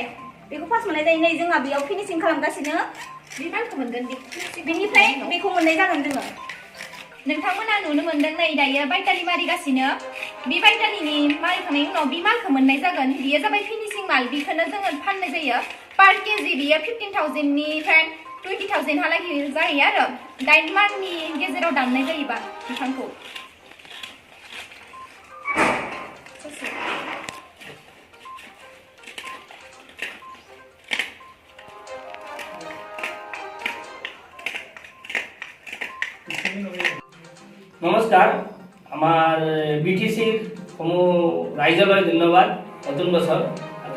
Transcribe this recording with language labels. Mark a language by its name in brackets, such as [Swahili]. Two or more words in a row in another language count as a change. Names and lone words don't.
[Bodo] बेखौ फार्स्ट मोननाय जायो नै जोंहा बेयाव फिनिशिं खालामगासिनो बे मालखौ मोनगोन बेनिफ्राय बेखौ मोननाय जागोन जोङो नोंथांमोना नुनो मोनदों नै दायो बायटारि मारिगासिनो बे बायटारिनि मारिखांनायनि उनाव बे मालखौ मोननाय जागोन बियो जाबाय फिनिशिं माल बेखौनो जोङो फाननाय जायो [English] per kg [Bodo] बियो 15,000निफ्राय 20,000 हालागै जायो आरो 8 माननि गेजेराव दाननाय जायोबा बिफांखौ [Assamese] নমস্কাৰ আমাৰ বিটিচিৰ সমূহ ৰাইজলৈ ধন্যবাদ নতুন বছৰ আৰু